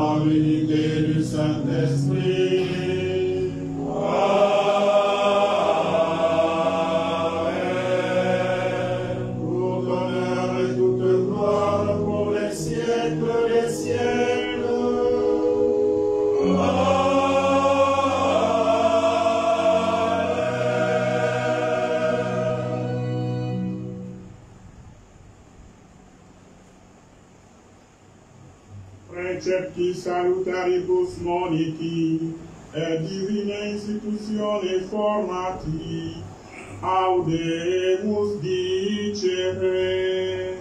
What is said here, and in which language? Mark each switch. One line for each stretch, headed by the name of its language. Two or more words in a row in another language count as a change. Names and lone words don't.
French: l'unité du Saint-Esprit. Amen. Pour l'honneur et toute gloire pour les siècles des siècles.
Latin: Precepti salutaribus moniti, et divinae institutione formati, audemus dicere.